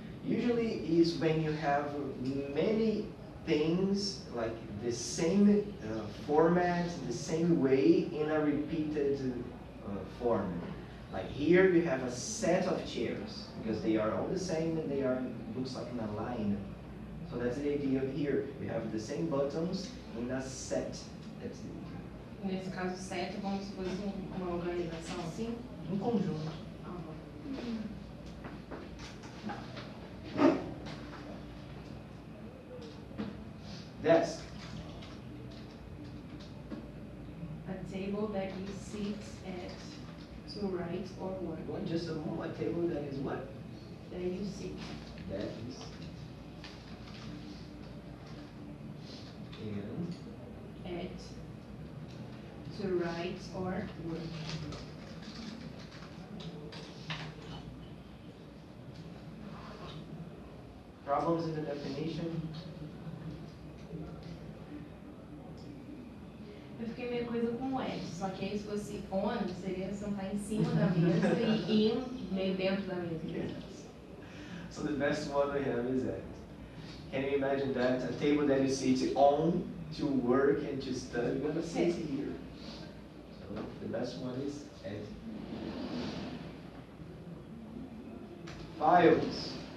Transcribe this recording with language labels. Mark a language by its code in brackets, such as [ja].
[en] Usually is when you have many things like the same format, the same way in a repeated form. Like here you have a set of chairs because they are all the same and they are looks like in a line. So that's the idea of here. We have the same buttons in a set. That's the idea. [pt] Nesse caso, set é como se fosse uma organização assim? Conjunto. [en] Desk. A table that you sit at to write or work. One just a moment, a table that is what? That you sit. That is. And At to write or work. problems in the definition. [pt] Eu fiquei meio coisa com at, só que aí se fosse on, seria sentar em cima da mesa e in meio dentro da mesa. [en] Yes. So the best one we have is that. Can you imagine that? A table that you sit on to work and to study, you're gonna sit here. So the best one is at. Files.